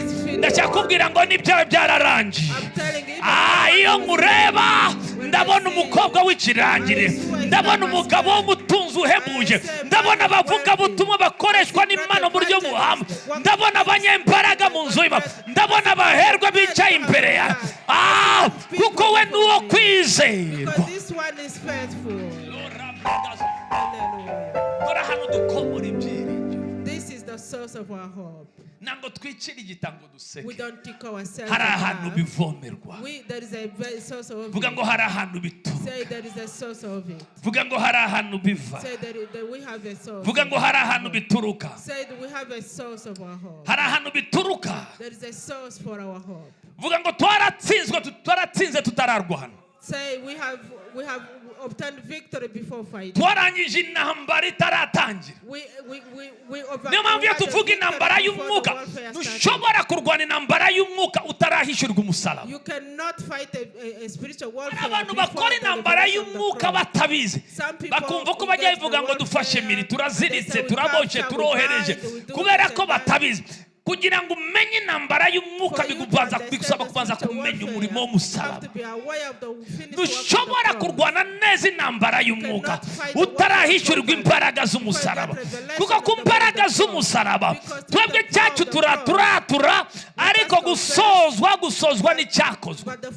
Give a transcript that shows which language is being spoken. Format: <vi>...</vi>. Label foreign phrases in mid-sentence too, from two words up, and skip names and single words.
<rw>ndacyakubwira ngo nibyo byararangiye. iyo nkureba ndabona umukobwa w'ikirangire, ndabona umugabo w'umutunzi uhebuje, ndabona abavuga butumwa bakoreshwa n'Imana mu buryo buhamye, ndabona abanyembaraga mu nzu y'Imana, ndabona abaherwa bicaye imbere ya kuko we nuwo kwizerwa.</rw> <en>This is the source of our hope.</en> <rw>Nango twicira igitango duseke.</rw> <en>We don't take ourselves.</en> <rw>Hari ahantu bivomerwa.</rw> <en>There is a source of it.</en> <rw>Vuga ngo hari ahantu bituruka.</rw> <en>Say there is a source of it.</en> <rw>Vuga ngo hari ahantu biva.</rw> <en>Say that we have a source.</en> <rw>Vuga ngo hari ahantu bituruka.</rw> <en>Say we have a source of our hope.</en> <rw>Hari ahantu bituruka.</rw> <en>There is a source for our hope.</en> <rw>Vuga ngo twaratsinze tutararwana.</rw> <en>Say we have obtained victory before fighting.</en> <rw>Twarangije intambara itaratangira. Niyo mpamvu iyo tuvuga intambara y'umwuka ntushobora kurwana intambara y'umwuka utarahishurwa umusaraba.</rw> <en>You cannot fight a spiritual warfare.</en> <rw>Abantu bakora intambara y'umwuka batabizi bakumva ko bajya bivuga ngo dufashe miri turaziritse turaboshye turohereje kubera ko batabizi. kugira ngo umenye intambara y'umwuka bigusaba kubanza kumenya umurimo w'umusaraba. Dushobora kurwana neza intambara y'umwuka utarahishurirwa imbaraga z'umusaraba, kuko ku mbaraga z'umusaraba twebwe cyacu turatura ariko gusozwa n'icyakozwe.</rw>